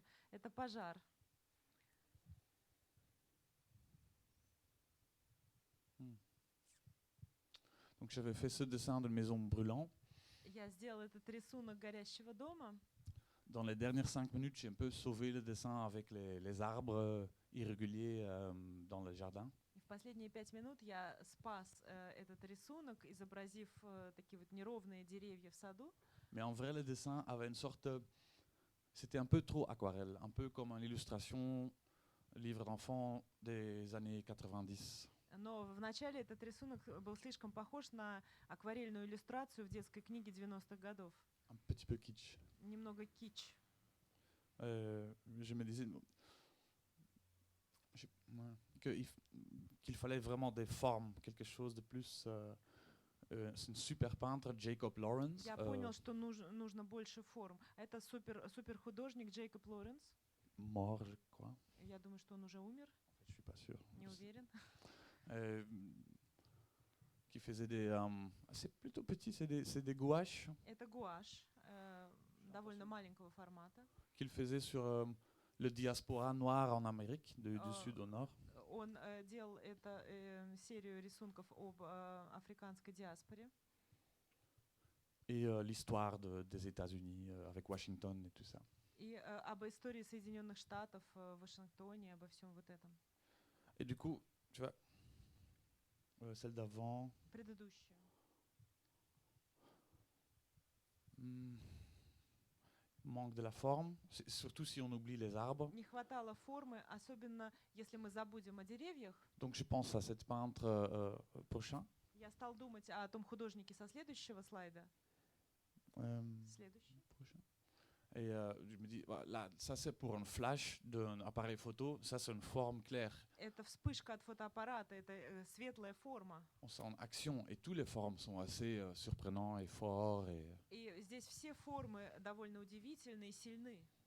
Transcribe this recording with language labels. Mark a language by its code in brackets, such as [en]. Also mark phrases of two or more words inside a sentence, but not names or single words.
[ru] Это пожар. [fr] Donc j'avais fait ce dessin de maison brûlant. [ru] Я сделала этот рисунок горящего дома. [fr] Dans les dernières 5 minutes, j'ai un peu sauvé le dessin avec les arbres irréguliers dans le jardin. [ru] И в последние 5 минут я спас этот рисунок, изобразив такие вот неровные деревья в саду. [fr] Mais en vrai, le dessin avait une sorte... C'était un peu trop aquarelle, un peu comme une illustration, livre d'enfant des années 90. [ru] Но вначале этот рисунок был слишком похож на акварельную иллюстрацию в детской книге 90-х годов. [fr] Un petit peu kitsch. [ru] Немного кич. [fr] Je me disais qu'il fallait vraiment des formes, quelque chose de plus... c'est une super peintre, Jacob Lawrence. [ru] Я понял, что нужно больше форм. Это супер художник Джейкоб Лоренс. [fr] Mort, je crois. [ru] Я думаю, что он уже умер. [fr] Je suis pas sûr. [ru] Не уверен. [fr] Qui faisait des... c'est plutôt petit, c'est des gouaches [ru] Это гуашь довольно маленького формата. [fr] qu'il faisait sur le diaspora noir en Amérique, du sud au nord. [ru] Он делал серию рисунков об африканской диаспоре. [fr] Et l'histoire des États-Unis avec Washington et tout ça. [ru] И об истории Соединенных Штатов в Вашингтоне, обо всем вот этом. [fr] Et du coup, tu vois, celle d'avant... [ru] Предыдущую. [fr] Manque de la forme, surtout si on oublie les arbres. [ru] Не хватало формы, особенно если мы забудем о деревьях. [fr] Donc je pense à cette peintre prochain. [ru] Я стал думать о том художнике со следующего слайда. Следующий. [fr] Prochain. Et je me dis, voilà, ça c'est pour un flash d'un appareil photo, ça c'est une forme claire. [ru] Это вспышка от фотоаппарата, это светлая форма. [fr] On sent en action et toutes les formes sont assez surprenantes et fortes. [ru] И здесь все формы довольно удивительны и сильны.